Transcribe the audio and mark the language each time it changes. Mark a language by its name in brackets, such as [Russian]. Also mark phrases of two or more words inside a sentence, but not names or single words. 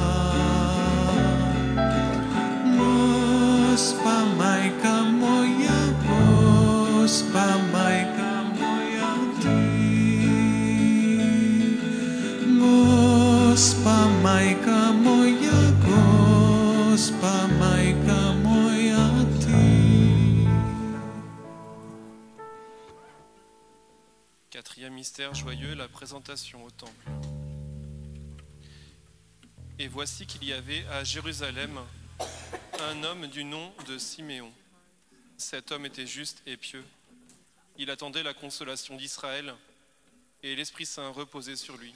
[Croatian] Gospa majka moja, Gospa majka moja ti, Gospa majka moja, Gospa majka moja ti. [French] Quatrième mystère joyeux, la présentation au temple. Et voici qu'il y avait à Jérusalem un homme du nom de Siméon. Cet homme était juste et pieux. Il attendait la consolation d'Israël et l'Esprit Saint reposait sur lui.